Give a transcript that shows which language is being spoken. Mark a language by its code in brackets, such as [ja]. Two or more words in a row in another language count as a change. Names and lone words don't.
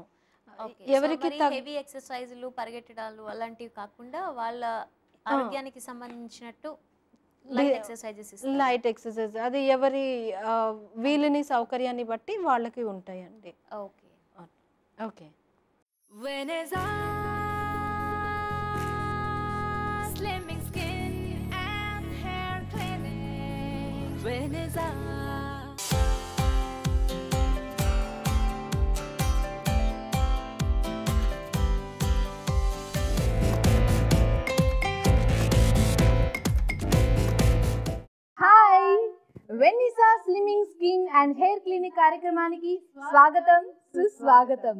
[te] ఎవరికి [en] heavy exercises, [te] పరిగెట్టడాలు అలాంటివి కాకుండా వాళ్ళ ఆరోగ్యానికి సంబంధించినట్టు [en] light exercise [te] అది ఎవరి వీలుని సౌకర్యాన్ని బట్టి వాళ్ళకి ఉంటాయండి. ఓకే ఓకే. [en] Veneza slimming skin and hair clinic. Veneza. [te] హాయ్, వెనిసా స్లిమ్మింగ్ స్కిన్ అండ్ హెయిర్ క్లినిక్ కార్యక్రమానికి స్వాగతం, సుస్వాగతం.